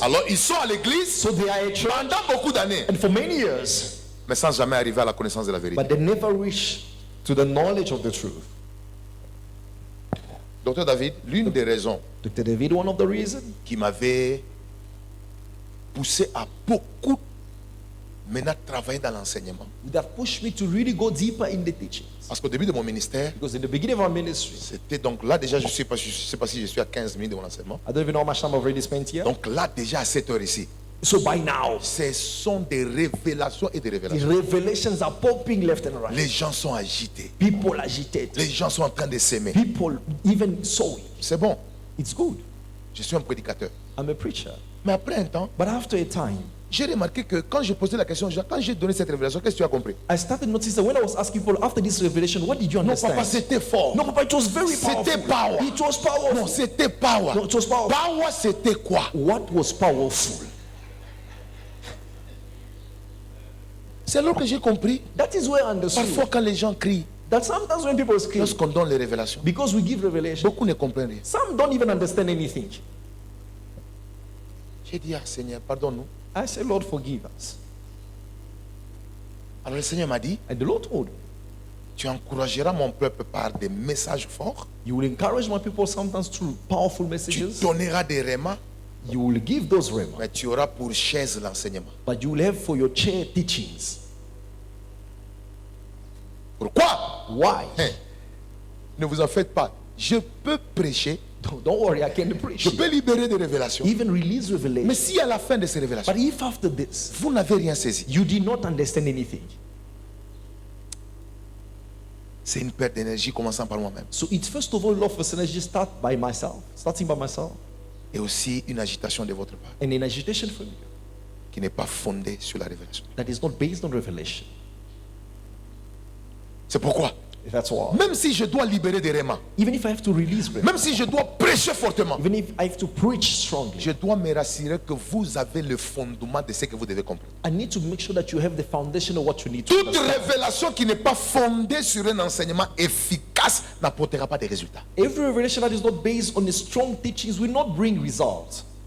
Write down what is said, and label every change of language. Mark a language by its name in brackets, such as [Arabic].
[French] Alors ils sont à l'église [English] So they are a church [French] pendant beaucoup d'années, [English] and for many years, [French] mais sans jamais arriver à la connaissance de la vérité. [English] but they never reach to the knowledge of the truth. [French] Docteur David, l'une des raisons [English] Dr. David, one of the reasons [French] qui m'avait poussé à beaucoup maintenant travailler dans l'enseignement. [English] that pushed me to really go deeper in the teachings. [French] Parce qu'au début de mon ministère, [English] Because in the beginning of our ministry, [French] c'était donc là déjà, je ne sais pas si je suis à 15 minutes de mon enseignement. [English] I don't even know how much time I've already spent here. [French] Donc là déjà à cette heure ici, [English] So by now, [French] ce sont des révélations et des [English] the [French] révélations. [English] revelations are popping left and right. [French] Les gens sont agités. [English] People agitate. [French] Les gens sont en train de s'aimer. [English] People even sowing. [French] C'est bon, [English] It's good. [French] je suis un prédicateur. [English] I'm a preacher. [French] Mais après un temps, [English] But after a time, [French] j'ai remarqué que quand je posais la question, quand j'ai donné cette révélation, qu'est-ce que tu as compris? [English] I started noticing that when I was asking people after this revelation, what did you [French] Non, [English] understand? [French] papa, c'était fort. [English] No, Papa, it was very [French] C'était [English] powerful. power. It was powerful. [French] Non, c'était power. [English] No, it was powerful. [French] Power, c'était quoi? [English] What was powerful? [French] C'est là que j'ai compris. [English] That is where I understood [French] Parfois, quand les gens crient, [English] that sometimes when people scream, [French] lorsqu'on donne les révélations, [English] because we give revelation, [French] beaucoup ne comprennent rien. [English] some don't even understand anything. [French] J'ai dit, ah Seigneur, pardonne-nous. [English] I say, Lord, forgive us. [French] Alors le Seigneur m'a dit, [English] And the Lord told me, [French] tu encourageras mon peuple par des messages forts, [English] you will encourage my people sometimes through powerful [French] tu [English] messages. [French] donneras des rémas, [English] You will give those rhema, [French] mais tu auras pour chaise l'enseignement. [English] but you will have for your chair teachings. [French] Pourquoi? [English] Why? [French] Hein, ne vous en faites pas. Je peux prêcher, [English] Don't worry, I can preach. [French] je peux libérer des révélations. [English] Even release [French] Mais [English] revelation. [French] si à la fin de ces révélations, [English] But if after this, [French] vous n'avez rien saisi, [English] you did not understand anything, [French] c'est une perte d'énergie commençant par moi-même. [English] so it's first of all, love for synergy starting by myself, [French] Et aussi une agitation de votre part [English] and an agitation from you [French] qui n'est pas fondée sur la révélation. [English] that is not based on revelation. [French] C'est pourquoi [English] That's all. [French] Même si je dois libérer des rémans, [English] Even if I have to release them, [French] même si je dois prêcher fortement, [English] even if I have to preach strongly, [French] je dois me rassurer que vous avez le fondement de ce que vous devez comprendre. [English] I need to make sure that you have the foundation of what you need to [French] Toute [English] understand. [French] révélation qui n'est pas fondée sur un enseignement efficace n'apportera pas de résultats. [English] Every revelation that is not based on the strong teachings will not bring results.